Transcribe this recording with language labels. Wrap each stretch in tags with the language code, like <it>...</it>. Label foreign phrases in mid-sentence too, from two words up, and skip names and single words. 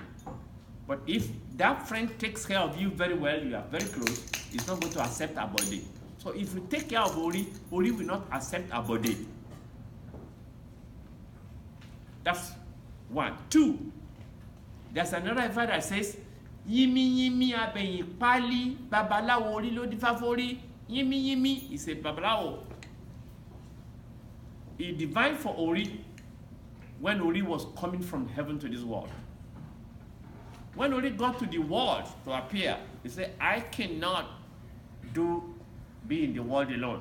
<en>But if that friend takes care of you very well, you are very close, he's not going to accept our body. So if you take care of Ori, Ori will not accept our body. That's 1. 2, there's another Ifa that says,</en> <yo>Yimi yimi abeyin pali babalawo ori lo difa fori.</yo> <en>Yimi yimi is a babalawo. He divined for Ori when Ori was coming from heaven to this world. When Ori got to the world to appear, he said, I cannot be in the world alone.</en>